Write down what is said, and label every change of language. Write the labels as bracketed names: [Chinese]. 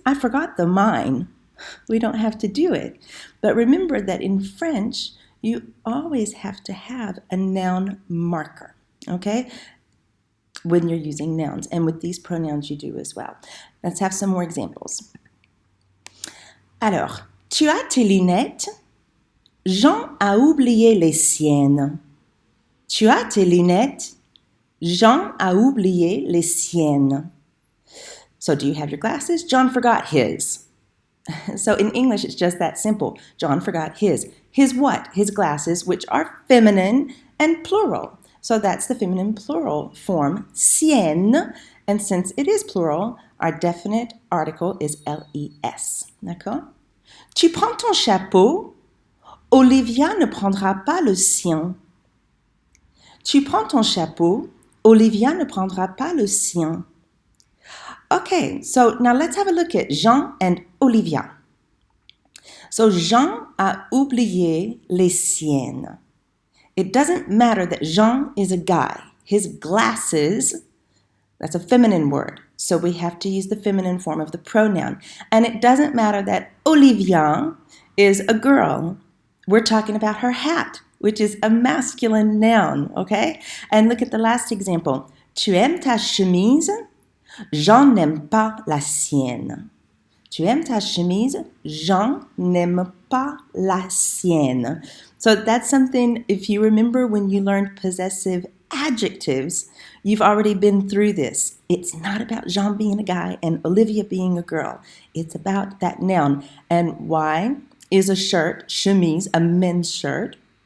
[English] I forgot the mine. We don't have to do it. But remember that in French, you always have to have a noun marker, okay, when you're using nouns. And with these pronouns, you do as well. Let's have some more examples. [French] Alors, tu as tes lunettes? Jean a oublié les siennes. Tu as tes lunettes? Jean a oublié les siennes. [English] So do you have your glasses? John forgot his. So in English, it's just that simple. John forgot his. His what? His glasses, which are feminine and plural. So that's the feminine plural form, sienne. And since it is plural, our definite article is les. [French] D'accord? Tu prends ton chapeau? Olivia ne prendra pas le sien. Tu prends ton chapeau? Olivia ne prendra pas le sien. [English] Okay, so now let's have a look at Jean and Olivia. [French] So Jean a oublié les siennes. [English] It doesn't matter that Jean is a guy. His glasses, that's a feminine word. So we have to use the feminine form of the pronoun. And it doesn't matter that Olivia is a girl. We're talking about her hat, which is a masculine noun, okay? And look at the last example. [French] Tu aimes ta chemise? Jean n'aime pas la sienne. Tu aimes ta chemise? Jean n'aime pas la sienne. [English] So that's something, if you remember when you learned possessive adjectives, you've already been through this. It's not about Jean being a guy and Olivia being a girl. It's about that noun. And why is a shirt, chemise, a men's shirt?